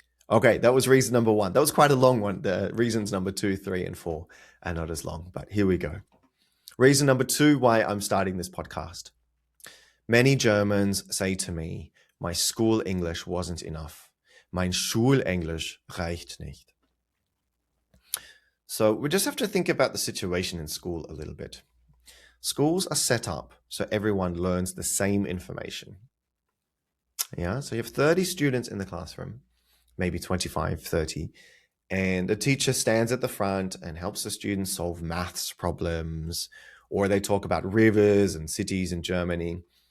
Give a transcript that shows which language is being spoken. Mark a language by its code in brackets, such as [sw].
[en] Okay, that was reason number 1. That was quite a long one. The reasons number 2, 3, and 4 are not as long, but here we go. Reason number 2 why I'm starting this podcast. Many Germans say to me, my school English wasn't enough. [de] Mein Schulenglisch reicht nicht. [en] So we just have to think about the situation in school a little bit. Schools are set up so everyone learns the same information. Yeah, so you have 30 students in the classroom, maybe 25, 30, and a teacher stands at the front and helps the students solve maths problems, or they talk about rivers and cities in Germany.